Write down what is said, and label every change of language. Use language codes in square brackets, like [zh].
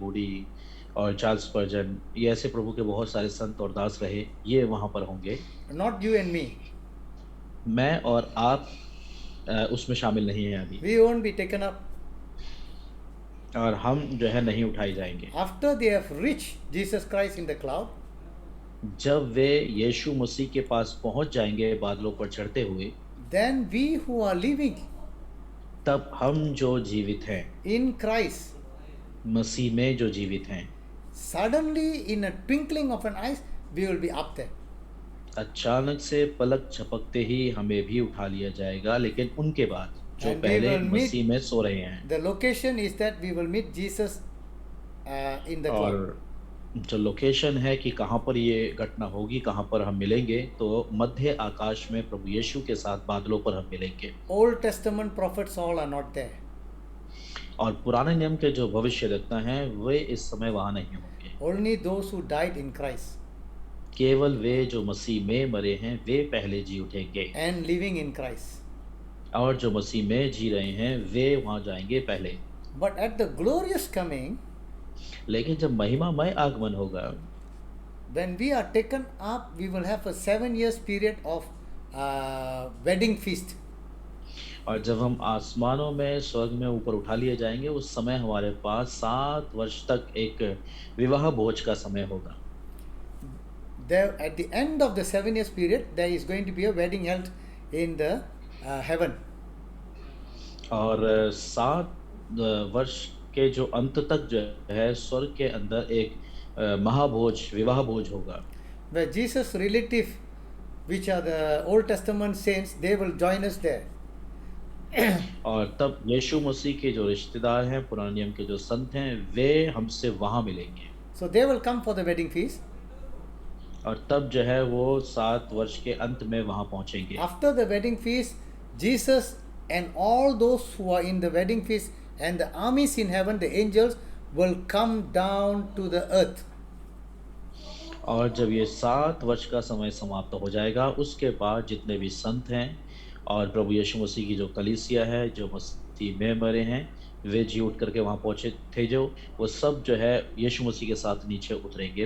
[hi] Moody और Charles स्पर्जन, ये ऐसे प्रभु के बहुत सारे संत और दास रहे, ये वहाँ पर होंगे। [en] Not you and me. [hi] मैं और आप उसमें शामिल नहीं हैं अभी, [en] We won't be taken up. [hi] और हम जो है नहीं उठाए जाएंगे। [en] After they have reached Jesus Christ in the cloud, [hi] जब वे यीशु मसीह के पास पहुंच जाएंगे बादलों पर चढ़ते हुए, [en] then we who are living [hi] तब हम जो जीवित हैं, [en] in Christ, [hi] मसीह में जो जीवित हैं, [en] suddenly in a twinkling of an eye, we will be up there. [hi] अचानक से पलक झपकते ही हमें भी उठा लिया जाएगा, लेकिन उनके बाद जो [en] And we [hi] पहले [en] will meet- [hi] मसीह में सो रहे हैं। [en] The location is that we will meet Jesus in the cloud. [hi] और जो लोकेशन है कि कहाँ पर ये घटना होगी, कहाँ पर हम मिलेंगे, तो मध्य आकाश में प्रभु यीशु के साथ बादलों पर हम मिलेंगे। [en] Old Testament prophets all are not there. [hi] और पुराने नियम के जो भविष्यद्वक्ता हैं वे इस समय वहाँ नहीं होंगे। [en] Only those who died in Christ [hi] केवल वे जो मसीह में मरे हैं वे पहले जी उठेंगे, [en] and living in Christ. [hi] और जो मसीह में जी रहे हैं वे वहाँ जाएंगे पहले। [en] But at the glorious coming, [hi] लेकिन जब महिमामय आगमन होगा, [en] when we are taken up, we will have a 7 years period of wedding feast. [hi] और जब हम आसमानों में स्वर्ग में ऊपर उठा लिए जाएंगे, उस समय हमारे पास 7 वर्ष तक एक विवाह भोज का समय होगा। [en] There, at the end of the 7 years period, there is going to be a wedding held in the heaven. [hi] और 7 वर्ष के जो अंत तक जो है स्वर्ग के अंदर एक महाभोज, विवाह भोज होगा, [en] Where Jesus' relative, which are the Old Testament saints, they will join us there. [hi] और तब यीशु मसीह के जो रिश्तेदार हैं, पुराने नियम के जो संत हैं, वे हमसे वहाँ मिलेंगे। [en] So they will come for the wedding feast. [hi] और तब जो है वो 7 वर्ष के अंत में वहाँ पहुँचेंगे। [en] After the wedding feast, Jesus and all those who are in the wedding feast and the armies in heaven, the angels, will come down to the earth. [hi] और जब ये 7 वर्ष का समय समाप्त हो जाएगा, उसके बाद जितने भी संत हैं और प्रभु यीशु मसीह की जो कलीसिया है, जो मसीह में मरे हैं, वे जी उठ करके वहाँ पहुँचे थे जो, वो सब जो है यीशु मसीह के साथ नीचे उतरेंगे